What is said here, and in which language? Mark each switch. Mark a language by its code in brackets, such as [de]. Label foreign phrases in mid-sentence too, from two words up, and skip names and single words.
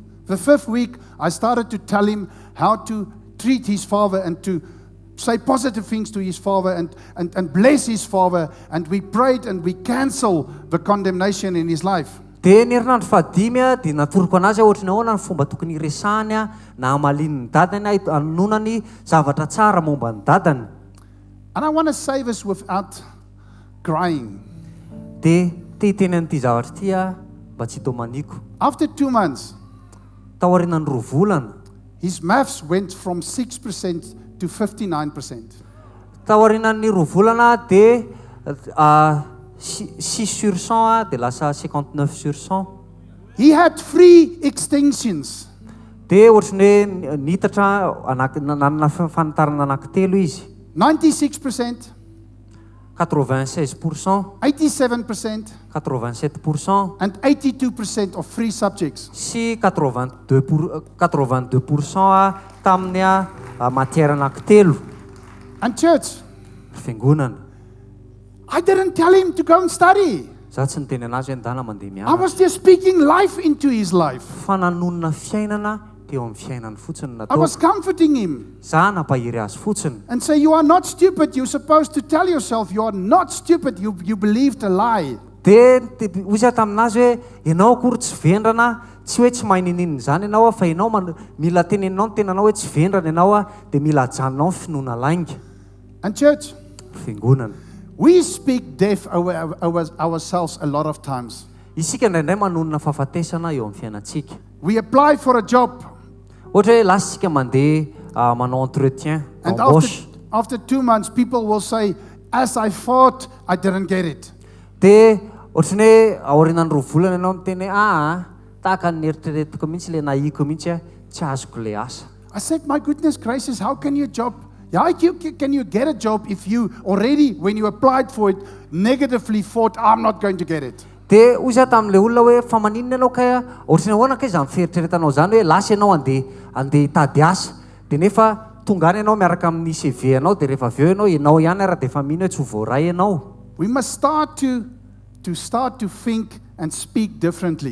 [en] The fifth week, I started to tell him how to treat his father and to say positive things to his father and bless his father. And we prayed and we cancel the condemnation in his life. [mg] Dia ny herinandro fahadimy a dia natoroko anazy ohatrany ahoana ny fomba tokony iresany a na amalin'ny dadany a anonany zavatra tsara momba ny dadany. [en] And I want to say this without crying. [mg] Dia hiteny an'ity zavatra ity a mba tsy tao maniko. [en] After 2 months, [mg] Taorianany 2 volana, [en] his maths went from 6% to 59%. [mg] taorianany 2 volana dia 6% dia lasa 59%. [en] He had 3 extensions. [mg] Dia ohatrany hoe nitatra nanana fanitarana anankitelo izy. [en] 96%, [mg] 96%, [en] 87%, [mg] 87%, [en] and 82% of 3 subjects. [mg] sy 82% tamin'ny matière anankitelo. [en] And church, [mg] Fiangonana. [en] I didn't tell him to go and study. [mg] Za tsy niteny anazy hoe ndana mandeha [en] I [mg] mianatra. [en] was just speaking life into his life. [mg] Fananonana fiainana teo amin'ny fiainany fotsiny [en] I was [mg] natao. [en] comforting him [mg] Za nampahiry azy fotsiny. [en] and say, you are not stupid. You're supposed to tell yourself you are not stupid. You believed a lie. [mg] Dia hozy taminazy hoe ianao akory tsy vendrana, tsy hoe tsy mahay nininy zany ianao fa ianao mila teneninao ny tenanao hoe tsy vendrana ianao dia mila ajanonao ny finoana lainga. [en] And church, [mg] Fiangonana. [en] we speak death over ourselves a lot of times. [mg] Isika indraindray manonona fahafatesana eo amin'ny fiainantsika. [en] We apply for a job, [mg] Ohatra hoe lasa isika mandeha manao entretien, [en] and [mg] embauche. [en] after 2 months, people will say, as I thought, I didn't get it. [mg] Dia ohatrany hoe aorianany 2 volana ianao miteny tahaka ny eritreretiko mihitsy le nahiko mihitsy tsy azoko le asa. [en] I said, my goodness gracious, how can you can you get a job if you already, when you applied for it, negatively thought, I'm not going to get it? [mg] Dia hoy za tamin'ilay olona hoe fa maninona ianao kay ohatrany ahoana kay izany fieritreretanao zany hoe lasa ianao andeha hitady asa dia nefa tonga any ianao miaraka amin'ny CV anao dia rehefa avy eo ianao ihany ara dia efa mino hoe tsy ho voaray ianao. [en] We must start to think and speak differently.